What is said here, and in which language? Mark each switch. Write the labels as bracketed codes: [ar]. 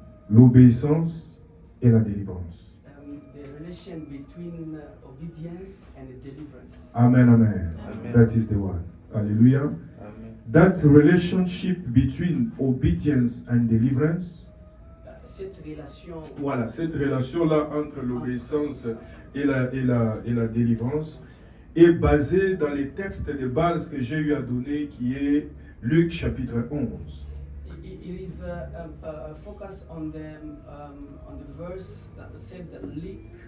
[fr] L'obéissance et la délivrance. [en] The relation between obedience and deliverance. Amen, amen. Amen. That is the one. Hallelujah. Amen. That relationship between obedience and deliverance. [fr] Cette relation. Voilà, cette relation-là entre l'obéissance et la délivrance est basée dans les textes de base que j'ai eu à donner, qui est Luc chapitre 11. [en] It is a focus on the verse that said that Luke